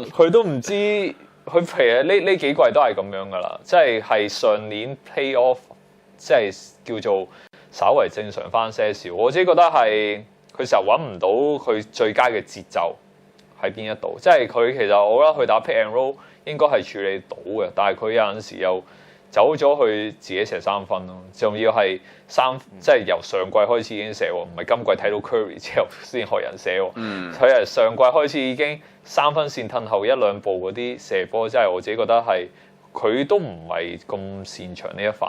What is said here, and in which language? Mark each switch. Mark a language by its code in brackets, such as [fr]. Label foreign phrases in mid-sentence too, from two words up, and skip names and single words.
[yue] 佢都唔知，佢其實呢幾季都係咁樣噶啦，即係上年 playoff， 即係叫做稍為正常翻些少。我自己覺得係佢成日揾唔到佢最佳嘅節奏喺邊一度，即係佢其實我覺得佢打 [en] pick and roll [yue] 應該係處理到嘅，但係佢有陣時又走咗去自己射三分咯，仲要係即係由上季開始已經射喎，唔係今季睇到 Curry 之後先學人射喎。佢係上季開始已經三分線褪後一兩步嗰啲射波，真係我自己覺得係佢都唔係咁擅長呢一範。